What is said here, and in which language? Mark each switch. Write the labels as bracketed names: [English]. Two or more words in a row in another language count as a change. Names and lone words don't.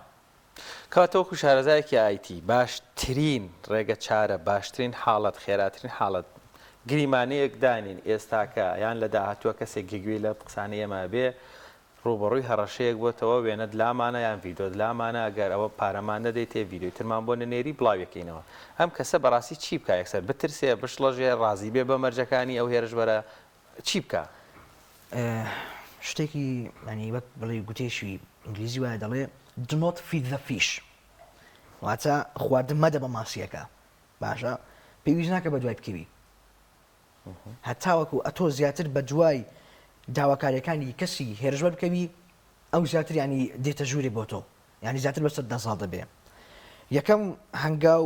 [Central Kurdish] کاتەوەکو شارەزایەکی ئایتی باشترین ڕێگە چارە باشترین حاڵەت خێراترین حاڵەت گریمانەیەک دانین ئێستاکە یان لە داهاتووە کەسێک گوێ لە قسانەی ئێمە بێ ڕوبەڕووی هەڕەشەیەک بۆتەوە وێنە لامانە یان ڤیدۆ لامانە ئەگەر ئەوە پارەمان نەدەیت تێ ڤیددیوی ترمان بۆ نێری بڵاوەکەینەوە ئەم کەسە بەڕاستی چی بکە یەکسەر بترسێ بشڵەژێ ڕازی بێ بە مەرجەکانی ئەو هێرشبەرە چی بکە شتێکی ینی وەک بڵێ گوتێشی ئینگلیزی وایە دەڵێ [English] do not feed the fish [Central Kurdish] واتە خواردن مەدە بە ماسیەکە باشە پێویست ناکە بە دوای بکەوی هەتاوەکو ئەتۆ زیاتر بە دوای داواکاریەکانی کەسی هێرشبەر بکەوی ئەو زیاتر ینی دێتە ژووری بۆ تۆ ینی زیاتر بەسەر دەساڵ دەبێ یەکەم هەنگاو